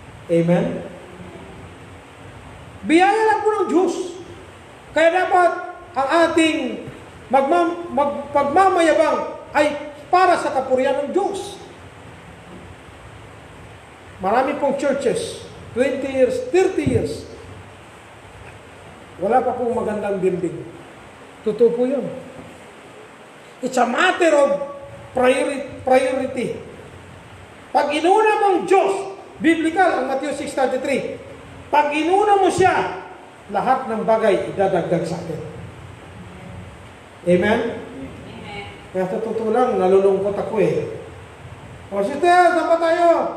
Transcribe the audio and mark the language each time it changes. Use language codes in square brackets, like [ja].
[tl] Amen? Biyaya lang po ng Diyos. Kaya dapat ang ating pagmamayabang ay para sa kapurihan ng Diyos. Marami pong churches, 20 years, 30 years, wala pa pong magandang building. Totoo po yun. [en] It's a matter of priority. [tl] Pag inuna mong Diyos, biblical ang Matthew 6:33, pag inuna mo siya, lahat ng bagay idadagdag sa atin. Amen? Amen. Kaya sa totoo lang, nalulungkot ako eh. O, sister, saan ba tayo?